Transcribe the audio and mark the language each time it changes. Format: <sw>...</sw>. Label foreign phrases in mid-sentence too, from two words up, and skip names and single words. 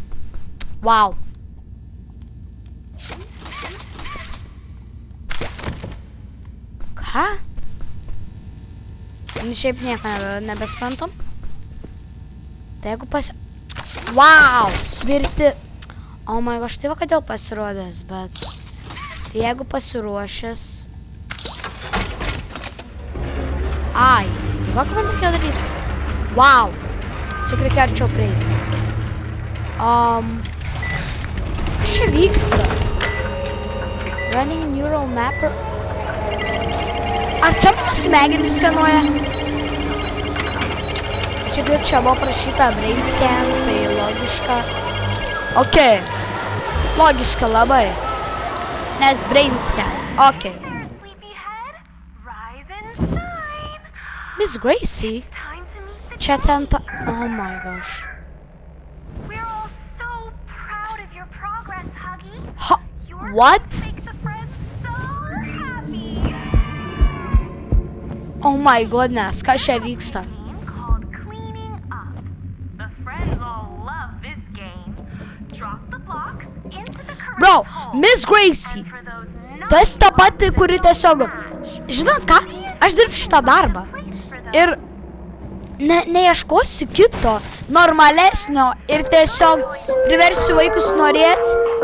<lt>Wow. Ką? Šiaip nieko nebesprantam. Tai jeigu Wow! Svirti...</lt> <en>Oh my gosh,</en> <lt>tai va kodėl pasirodęs, bet... Tai jeigu pasiruošęs... Ai, tai va ką man reikėjo daryti? Wow! Tiesiog reikia arčiau prieiti. Kas čia vyksta?</lt> <en>Running neural mapper...</en> <lt>Ar čia mano smegenis skenuoja? Čia buvo prašyta</lt> <en>brain scan,</en> <lt>tai logiška. Ok. Logiška labai. Nes</lt> <en>brain scan.</en> <lt>Ok. Miss Gracie? Čia ten ta...</lt> <en>Oh my gosh. What? Oh my goodness,</en> <lt>kas čia vyksta? Bro, Miss Gracie, tu esi ta pati, kuri tiesiog... Žinot ką? Aš dirbsiu šitą darbą. Ir neieškosiu kito, normalesnio ir tiesiog priversiu vaikus norėti.</lt>